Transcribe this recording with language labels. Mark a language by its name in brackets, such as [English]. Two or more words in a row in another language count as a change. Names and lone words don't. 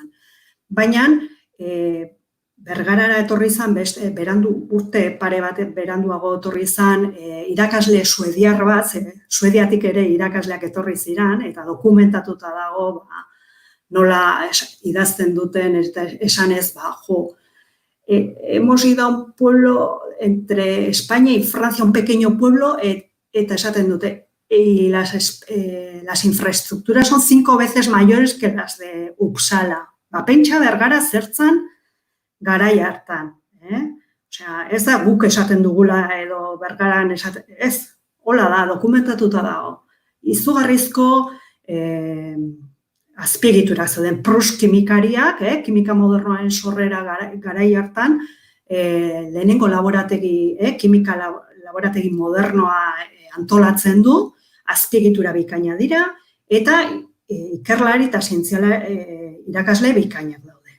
[Basque] Baina, Bergarara etorri zan, urte pare bat beranduago etorri zan, irakasle suediar bat, Suediatik ere irakasleak etorri ziran, eta dokumentatuta dago, nola idazten duten, esanez, [Spanish] hemos ido a un pueblo entre España y Francia, un pequeño pueblo, [Basque] eta esaten dute, [Spanish] y las infraestructuras son 5 veces mayores que las de Uppsala. [Basque] Pentsa Bergara zertzan garai hartan. Osea, ez da guk esaten dugula edo Bergaran esaten, ez, hola da, dokumentatuta dago. Izugarrizko azpiegiturak zeuden Proust kimikariak, kimika modernoaren sorrera garai hartan, lehenengo laborategi, kimika laborategi modernoa antolatzen du, azpiegitura bikaina dira, eta ikerlari eta zientziala irakasle bikainak daude.